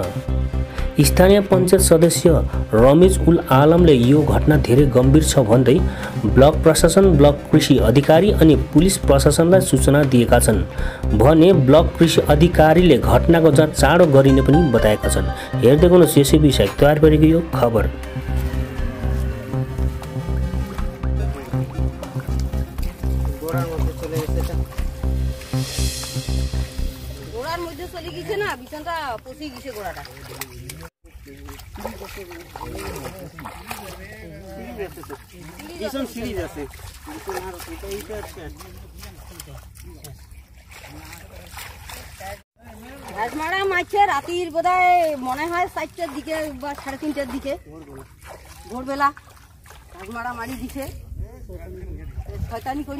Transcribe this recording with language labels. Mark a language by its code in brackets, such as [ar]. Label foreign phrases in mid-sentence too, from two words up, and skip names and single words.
[ne] स्थानीय पञ्चायत सदस्य रमेश उल आलमले यो घटना धेरै गम्भीर छ भन्दै ब्लक प्रशासन, ब्लक कृषि अधिकारी अनि पुलिस प्रशासनलाई सूचना दिएका छन् भने ब्लक कृषि अधिकारीले घटनाको जाँच चाँडो गरिने पनि बताएका छन्। हेर्दै गर्नुहोस् यसै विषय तयार पारेको यो खबर। [bn] গোড়ার মধ্যে চলে গেছে না, বিছানটা পচে গেছে গোড়াটা। ঘাসমারা মারছে রাতের বোধহয় মনে হয় 4টার দিকে বা 3:30টার দিকে ভোরবেলা ঘাসমারা মারি দিছে, শয়তানি করি